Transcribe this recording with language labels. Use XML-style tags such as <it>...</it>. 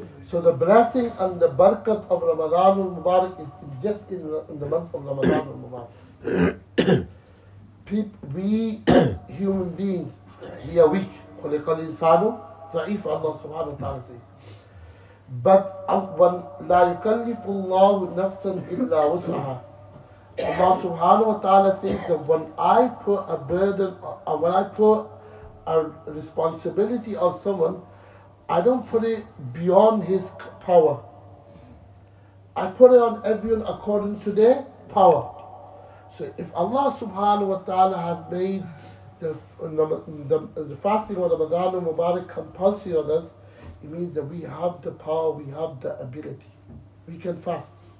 <en>So the blessing and the barakat of Ramadan al-Mubarak is just in the month of Ramadan al-Mubarak. We as human beings, we are weak.</en> <ar>خُلِقَ الْإِنسَانُ ضَعِيفٌ,</ar> <en>Allah subhanahu wa ta'ala says.</en> <ar>But لَا يُكَلِّفُ اللَّهُ نَفْسًا إِلَّا وُسْعَهَا.</ar> <en>Allah subhanahu wa ta'ala says that when I put a burden, or when I put a responsibility on someone, I don't put it beyond his power. I put it on everyone according to their power. So if Allah subhanahu wa ta'ala has made the fasting of Ramadan al-Mubarak compulsory on us, it means that we have the power, we have the ability. We can fast.</en>